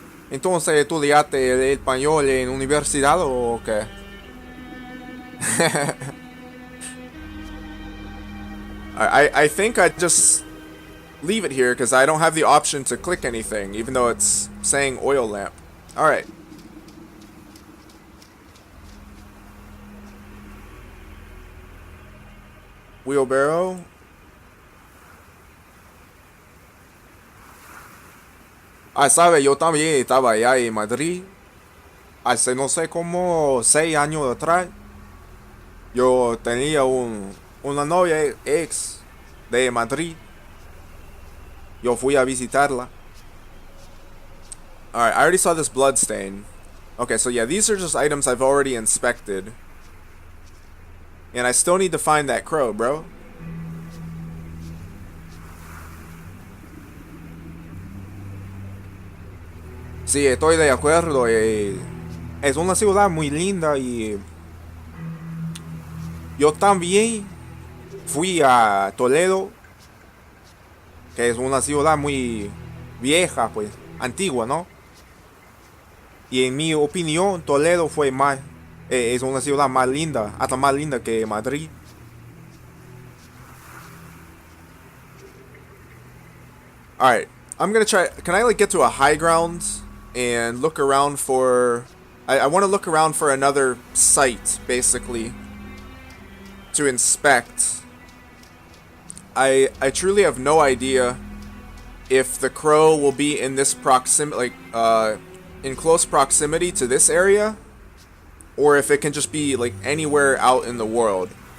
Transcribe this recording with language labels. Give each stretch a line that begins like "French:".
Spanish: Entonces, ¿estudiaste el español en universidad o qué?
English: I think I just leave it here because I don't have the option to click anything, even though it's saying oil lamp. Alright. Wheelbarrow.
Spanish: Ah, sabe, yo también estaba allá en Madrid. Hace no sé como 6 años atrás. Yo tenía una novia ex de Madrid. Yo fui a visitarla.
English: Alright, I already saw this blood stain. Okay, so yeah, these are just items I've already inspected. And I still need to find that crow, bro.
Spanish: Sí, estoy de acuerdo. Es una ciudad muy linda y yo también fui a Toledo, que es una ciudad muy vieja, pues, antigua, ¿no? Y en mi opinión, Toledo fue más, es una ciudad más linda, hasta más linda que Madrid.
English: Alright, I'm gonna try, can I like get to a high ground and look around for... I want to look around for another site, basically, to inspect. I truly have no idea if the crow will be in this proximity, like, in close proximity to this area, or if it can just be, like, anywhere out in the world.